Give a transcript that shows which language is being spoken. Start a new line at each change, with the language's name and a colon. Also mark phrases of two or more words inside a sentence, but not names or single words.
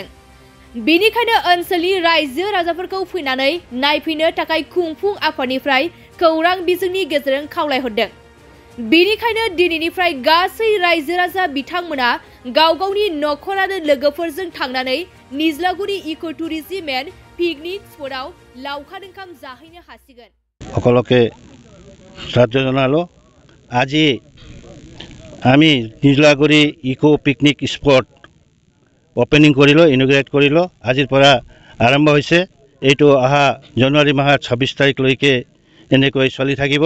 Bodo: बेनिखायनो ओनसोलनि रायजो राजाफोरखौ फैनानै नायफैनो थाखाय खुंफुं आफादनिफ्राय खौरां बिजोंनि गेजेरजों खावलायहरदों। बेनिखायनो दिनैनिफ्राय गासै रायजो राजा बिथांमोना गाव गावनि न'खर आरो लोगोफोरजों थांनानै निज्लागुरि इको टुरिज्म एंड पिकनिक स्पटआव लावखार ओंखाम जाहैनो हासिगोन।
Assamese: সকলকে শ্রদ্ধা জানালো। আজি আমি নিজ্লাগুৰি ইকো পিকনিক স্পট ওপেনিং কৰিলোঁ, ইনগ্ৰেট কৰিলোঁ। আজিৰ পৰা আৰম্ভ হৈছে। এইটো অহা জানুৱাৰী মাহৰ 26 তাৰিখলৈকে এনেকৈ চলি থাকিব।